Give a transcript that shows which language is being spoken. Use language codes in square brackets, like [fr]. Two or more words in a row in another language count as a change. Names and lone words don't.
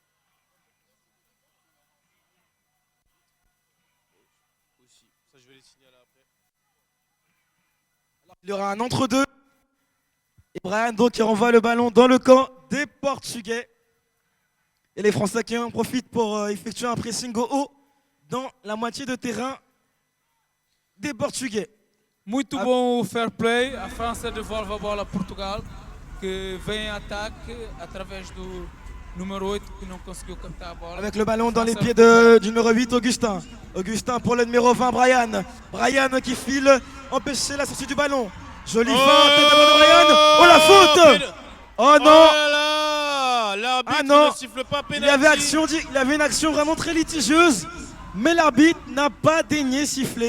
[fr] Il y aura un entre-deux. Et Brian donc qui renvoie le ballon dans le camp des Portugais. Et les Français qui en profitent pour effectuer un pressing au haut dans la moitié de terrain des Portugais. [pt] Muito bom o [en] fair play. [pt] A França devolve a bola a Portugal, que vem em ataque através do número 8 que não conseguiu captar a bola. [fr] Avec le ballon dans les pieds du numéro 8, Augustin. Augustin pour le numéro 20, Brian. Brian qui file, empêcher la sortie du ballon. Jolie feinte de Brian. Oh la faute! Oh non! Oh là là! L'arbitre non. ne siffle pas pénalty. Il y avait une action vraiment très litigieuse, mais l'arbitre n'a pas daigné siffler.